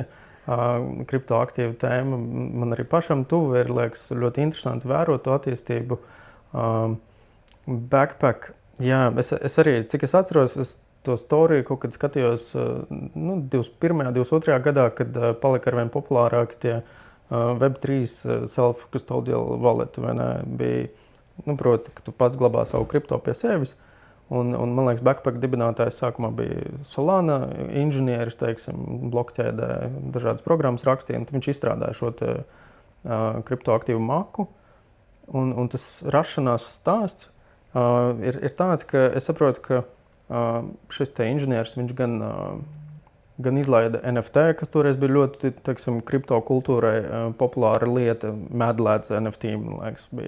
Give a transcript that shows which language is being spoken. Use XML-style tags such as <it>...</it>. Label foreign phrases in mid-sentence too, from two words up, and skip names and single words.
<lv>Kriptoaktīvu tēma man arī pašam tuvu ir, liekas, ļoti interesanti vērot to attīstību. Backpack, es arī, cik es atceros, es to storiju kaut kad skatījos 21. 22. gadā, kad palika arvien populārāki tie</lv> <en>Web3 self-custodial wallet,</en> <lv>vai ne, bija, proti, ka tu pats glabā savu kripto pie sevis. Un man liekas, Backpack dibinātājs sākumā bija Solana inženieris, blokķēdē dažādas programmas rakstīja, un viņš izstrādāja šo te kriptoaktīvu maku. Un tas rašanās stāsts ir tāds, ka es saprotu, ka šis te inženieris, viņš gan izlaida NFT, kas toreiz bija ļoti, kripto kultūrai populāra lieta, medlēts NFT, man liekas, bija.</lv>